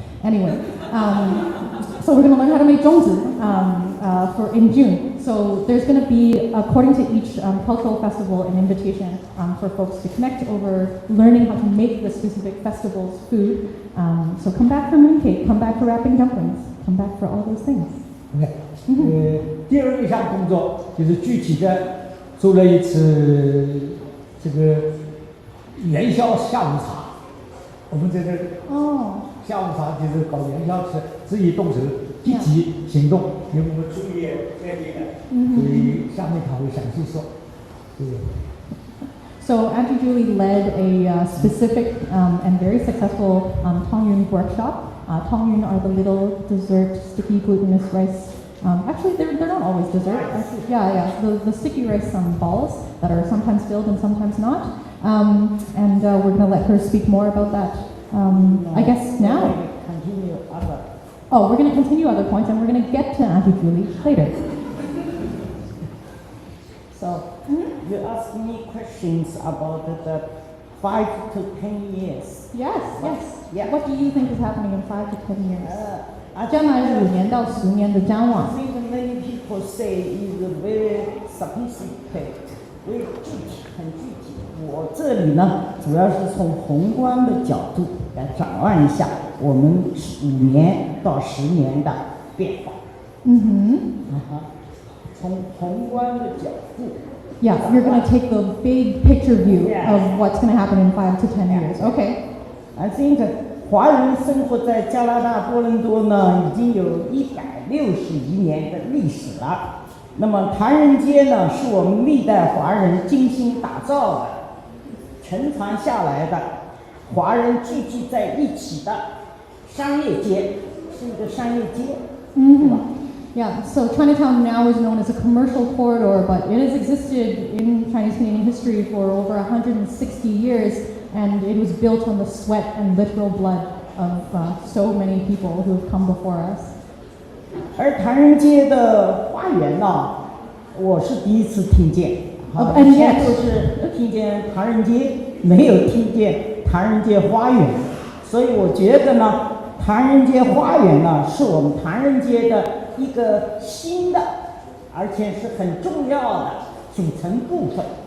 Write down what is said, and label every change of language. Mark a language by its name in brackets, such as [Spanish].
[English] Anyway, so we're going to learn how to make 粽子in June. So there's going to be, according to each cultural festival, an invitation for folks to connect over learning how to make the specific festival's food. So come back for mooncake, come back for wrapping dumplings, come back for all those things. [Chinese] OK，第2项工作就是具体的做了一次这个元宵下午茶。我们在这下午茶就是搞元宵吃，自己动手，积极行动，因为我们主业在这个，所以下面他会详细说。谢谢。 [English] So Auntie Julie led a specific and very successful Tongyun workshop. Tongyun are the little dessert, sticky glutinous rice. Actually, they're not always dessert. Actually, the sticky rice balls that are sometimes filled and sometimes not. And we're going to let her speak more about that. I guess now. Oh, we're going to continue other points, and we're going to get to Auntie Julie later. So, you asked me questions about the 5 to 10 years. Yes. Yeah. What do you think is happening in 5 to 10 years? [Chinese] 将来5年到10年的展望。 [English] I think many people say is very specific, very [Chinese] 具体，很具体。我这里呢，主要是从宏观的角度来展望一下我们5年到10年的变化。从宏观的角度。 [English] Yeah, you're going to take the big picture view of what's going to happen in 5 to 10 years. Okay. I think [Chinese] 华人生活在加拿大多伦多呢，已经有161年的历史了。那么唐人街呢，是我们历代华人精心打造的、承传下来的华人聚集在一起的商业街，是一个商业街，对吧？ [English] Yeah, so Chinatown now is known as a commercial corridor, but it has existed in Chinese Canadian history for over 160 years, and it was built on the sweat and literal blood of so many people who have come before us. [Chinese] 而唐人街的花园呢，我是第一次听见，以前都是听见唐人街，没有听见唐人街花园，所以我觉得呢，唐人街花园呢，是我们唐人街的一个新的，而且是很重要的组成部分。